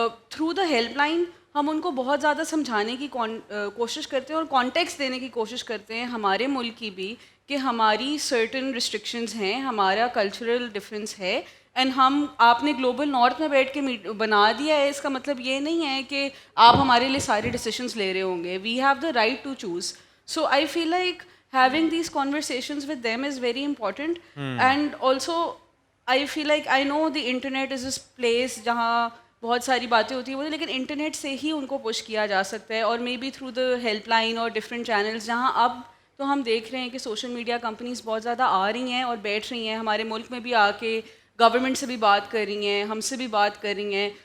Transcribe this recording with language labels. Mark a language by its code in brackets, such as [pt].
[en] through the helpline [ur] ہم ان کو بہت زیادہ سمجھانے کی کوشش کرتے ہیں اور کانٹیکس دینے کی کوشش کرتے ہیں ہمارے ملک کی بھی, کہ ہماری سرٹن ریسٹرکشنز ہیں, ہمارا کلچرل ڈفرینس ہے, اینڈ آپ نے گلوبل نارتھ میں بیٹھ کے بنا دیا ہے, اس کا مطلب یہ نہیں ہے کہ آپ ہمارے لیے سارے ڈیسیشنز لے رہے ہوں گے. [en] We have the right to choose. So I feel like having these conversations with them is very important. And also I feel like I know the internet is this place [ur] جہاں بہت ساری باتیں ہوتی ہیں, لیکن انٹرنیٹ سے ہی ان کو push کیا جا سکتا ہے, اور [en] maybe through the helpline [ur] اور ڈفرینٹ چینلز, جہاں اب تو ہم دیکھ رہے ہیں کہ سوشل میڈیا کمپنیز بہت زیادہ آ رہی ہیں اور بیٹھ رہی ہیں ہمارے ملک میں بھی آ کے, گورنمنٹ سے بھی بات کر رہی ہیں, ہم سے بھی بات کر رہی ہیں.